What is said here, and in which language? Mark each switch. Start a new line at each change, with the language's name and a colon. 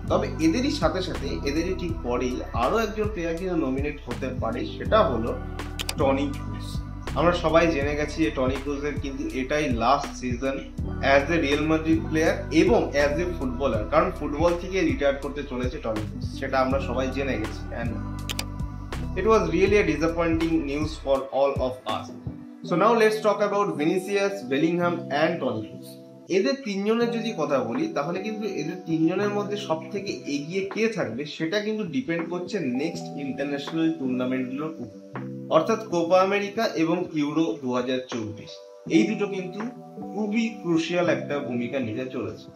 Bangla: তবে এদেরই সাথে সাথে এদেরই ঠিক পরেই আরো একজন প্লেয়ার কিন্তু নমিনেট হতে পারে, সেটা হলো টনি ক্রুজ। আমরা সবাই জেনে গেছি যে টনি ক্রুজের কিন্তু এটাই last season
English: as a Real Madrid player
Bangla: এবং
English: as a footballer,
Bangla: কারণ ফুটবল থেকে রিটায়ার করতে চলেছে টনি ক্রুজ, সেটা আমরা সবাই জেনে গেছি।
English: And it was really a disappointing news for all of us. So now let's talk about Vinicius, Bellingham and Toni Kroos.
Bangla: এদের তিনজনের যদি কথা বলি তাহলে কিন্তু এদের তিনজনের মধ্যে সব থেকে এগিয়ে কে থাকবে সেটা কিন্তু ডিপেন্ড করছে নেক্সট ইন্টারন্যাশনাল টুর্নামেন্টগুলোর উপর, অর্থাৎ কোপা আমেরিকা এবং ইউরো 2024। এই দুটো কিন্তু খুবই ক্রুশিয়াল একটা ভূমিকা নিতে চলেছে।